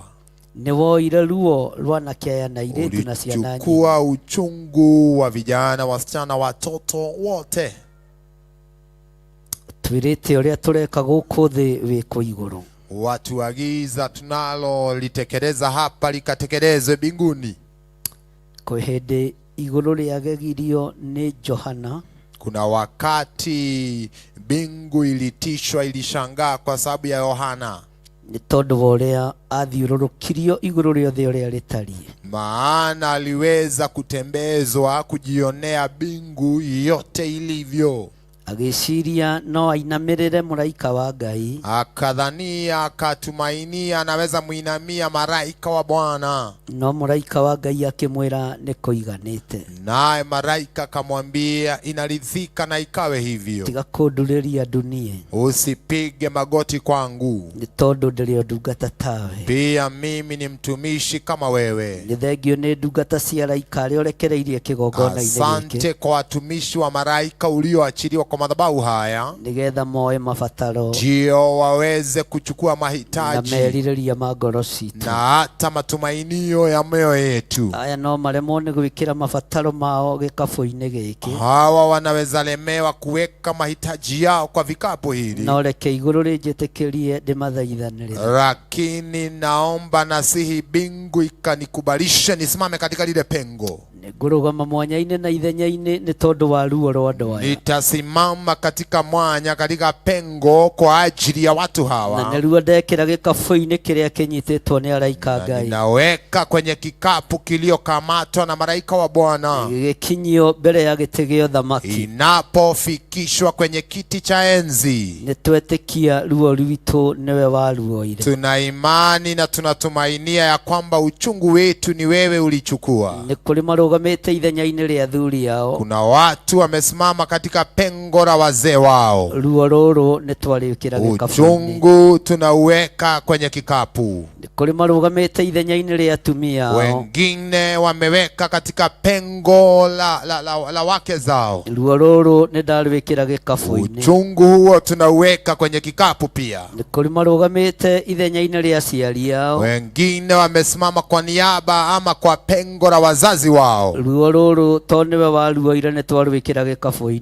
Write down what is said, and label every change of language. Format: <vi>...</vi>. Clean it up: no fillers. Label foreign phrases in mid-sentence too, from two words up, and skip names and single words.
<ki>Nĩ woire ruo rwa anake aya na airĩtu na ciana.</ki> <sw>Ulichukua uchungu wa vijana, wasichana, watoto wote.</sw> <ki>Twĩrĩte ũrĩa tũreka gũkũ thĩ wĩkwo igũrũ.</ki> <sw>Watu agiza tunalo litekeleza hapa likatekelezwe mbinguni.</sw> <ki>Kwa hĩndĩ igũrũ rĩagegirio nĩ Johana.</ki> <sw>Kuna wakati mbingu ilitishwa, ilishangaa kwa sababu ya Yohana.</sw> <ki>Nĩ tondũ wa ũrĩa athiũrũrũkirio igũrũ rĩothe ũrĩa rĩtariĩ.</ki> <sw>Maana aliweza kutembezwa kujionea mbingu yote ilivyo.</sw> <ki>Agĩciria no ainamĩrĩre mũraika wa Ngai.</ki> <sw>Akadhania, akatumainia anaweza muinamia malaika wa Bwana.</sw> <ki>No mũraika wa Ngai akĩmwĩra nĩ kũiganĩte.</ki> <sw>Naye malaika akamwambia inaridhika na ikawe hivyo.</sw> <ki>Tiga kũndũrĩria dunie.</ki> <sw>Usipige magoti kwangu.</sw> <ki>Nĩ tondũ ndĩrĩ o ndungata tawe.</ki> <sw>Pia mimi ni mtumishi kama wewe.</sw> <ki>Nĩ thengio nĩ ndungata cia araika arĩa ũrekereirie kĩgongona-inĩ gĩkĩ.</ki> <sw>Asante kwa watumishi wa malaika ulioachiliwa kwa madhabahu haya,</sw> <ki>nigetha moe mabataro,</ki> <sw>ndio waweze kuchukua mahitaji</sw> <ki>na merirĩria ma ngoro citũ,</ki> <sw>na hata matumainio ya mioyo yetu.</sw> <ki>Aya no maremwo nĩ gwĩkĩra mabataro mao gĩkabũ-inĩ gĩkĩ.</ki> <sw>Hawa wanaweza lemewa kuweka mahitaji yao kwa vikapu hili.</sw> <ki>No reke igũrũ rĩnjĩtĩkĩrie ndĩmathaithanĩre.</ki> <sw>Lakini naomba nasihi mbingu ikanikubalishe nisimame katika lile pengo.</sw> <ki>Ngũrũgama mwanya-inĩ na ithenya-inĩ nĩ tondũ wa ruo rwa andũ aya.</ki> <sw>Nitasimama katika mwanya, katika pengo kwa ajili ya watu hawa.</sw> <ki>Na nĩruo ndekĩra gĩkabũ-inĩ kĩrĩa kĩnyitĩtwo nĩ araika Ngai.</ki> <sw>Ninaweka kwenye kikapu kiliokamatwa na malaika wa Bwana.</sw> <ki>Gĩkinyio mbere ya gĩtĩ gĩa ũthamaki.</ki> <sw>Inapofikishwa kwenye kiti cha enzi.</sw> <ki>Nĩtwetĩkia ruo rwitũ nĩwe waruoire.</ki> <sw>Tuna imani na tunatumainia ya kwamba uchungu wetu ni wewe ulichukua.</sw> <ki>Nĩ kũrĩ marugamite ithenya-ini ria athuri ao.</ki> <sw>Kuna watu wamesimama katika pengo la wazee wao.</sw> <ki>Ruo ruru ni twarikira gikabu-ini.</ki> <sw>Uchungu tunauweka kwenye kikapu.</sw> <ki>Kuri marugamite ithenya-ini ria atumia ao.</ki> <sw>Wengine wameweka katika pengo la wake zao.</sw> <ki>Ruo ruru ni ndarwikira gikabu-ini.</ki> <sw>Uchungu huo tunauweka kwenye kikapu pia.</sw> <ki>Kuri marugamite ithenya-ini ria aciari ao.</ki> <sw>Wengine wamesimama kwa niaba ama kwa pengo la wazazi wao.</sw> <ki>Ruo ruru tondu niwe waruoire ni twarwikira gikabu-ini.</ki>